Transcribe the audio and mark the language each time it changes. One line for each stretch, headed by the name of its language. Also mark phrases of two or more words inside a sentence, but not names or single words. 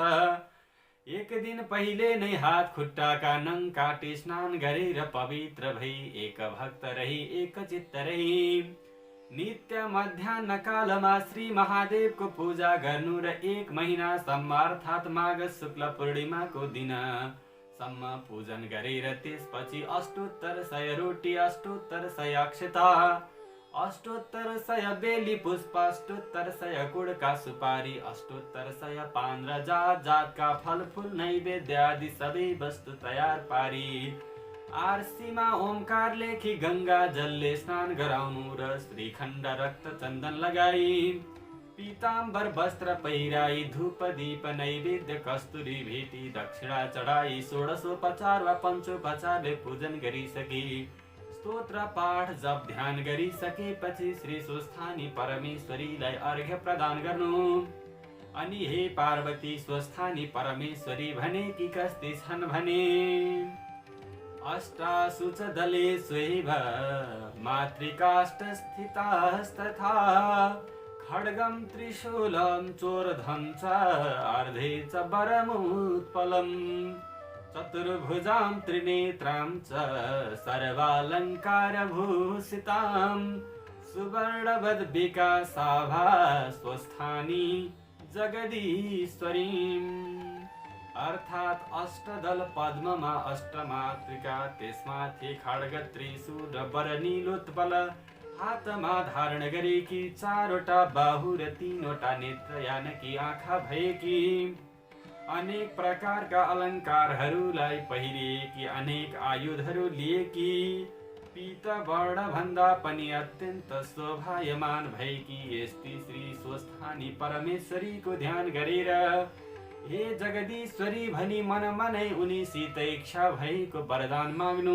Nepali: एक दिन पहिले नै हात खुट्टाका नङ काटी स्नान गरेर पवित्र भई एक भक्त रही एक चित्त रही नित्य मध्याह्न कालमा श्री महादेवको पूजा गर्नु र 1 महिनासम्म अर्थात् माघ शुक्ल पूर्णिमाको दिनसम्म पूजन गरेर त्यसपछि अष्टोत्तर 100 रोटी, अष्टोत्तर 100 अक्षता, अष्टोत्तर 100 बेली पुष्प, अष्टोत्तर 100 गुडका सुपारी, अष्टोत्तर 100 पान र जात जातका फलफूल नैवेद्य आदि सबै वस्तु तयार पारी आरसीमा ओमकार लेखी गंगा जलले स्नान गराउनु र श्रीखण्ड रक्त चन्दन लगाई पीताम्बर वस्त्र पहिराई धूप दीप नैवेद्य कस्तुरी भेटी दक्षिणा चढाई षोडशोपचार वा पञ्चोपचारले पूजन गरिसके स्तोत्र पाठ जप ध्यान गरिसकेपछि श्री स्वस्थानी परमेश्वरीलाई अर्घ्य प्रदान गर्नु। अनि हे पार्वती स्वस्थानी परमेश्वरी भने कि कस्ती छन् भने
Sanskrit: अष्टाशुच दले स्वैव मातृकाष्ठ स्थितास्तथा खड्गं त्रिशूलं चोरधं च अर्धे च वरमुत्पलं चतुर्भुजां त्रिनेत्रां च सर्वालङ्कारभूषितां सुवर्णवद्विकासाभा स्वस्थानी जगदीश्वरीम्।
Nepali: अर्थात् अष्टदल पद्ममा अष्टमातृका त्यसमाथि खड्ग त्रिशूल वर नीलोत्पल हातमा धारण गरेकी चारवटा बाहु र तीनवटा नेत्र यानकी आँखा भएकी अनेक प्रकारका अलङ्कारहरूलाई पहिरिएकी अनेक आयुधहरू लिएकी पीतवर्ण भन्दा पनि अत्यन्त शोभायमान भएकी यस्ती श्री स्वस्थानी परमेश्वरीको ध्यान गरेर हे जगदीश्वरी भनी मन मनै उनीसित इच्छा भएको वरदान माग्नु।